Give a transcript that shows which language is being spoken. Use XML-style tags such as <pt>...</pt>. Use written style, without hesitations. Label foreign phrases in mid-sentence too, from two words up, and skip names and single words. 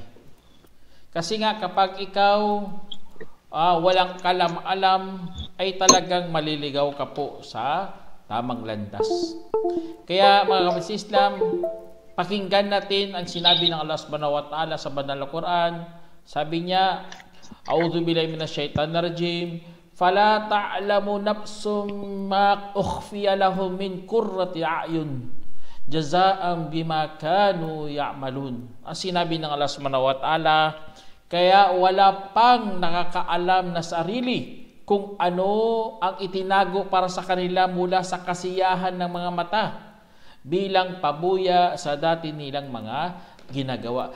<tl>Kasi nga kapag ikaw walang kalam-alam, ay talagang maliligaw ka po sa tamang landas. Kaya mga kapatid sa Islam, pakinggan natin ang sinabi ng Allah</tl> <ar>سبحانه وتعالى</ar> <tl>sa banal na Quran. Sabi niya,</tl> <ar>أعوذ بالله من الشيطان الرجيم, فلا تعلم نفس ما أخفي لهم من قرة أعين جزاء بما كانوا يعملون.</ar> <tl>Ang sinabi ng Allah</tl> <ar>سبحانه وتعالى,</ar> <tl>kaya wala pang nakakaalam na sarili kung ano ang itinago para sa kanila mula sa kasiyahan ng mga mata bilang pabuya sa dati nilang mga ginagawa.</tl>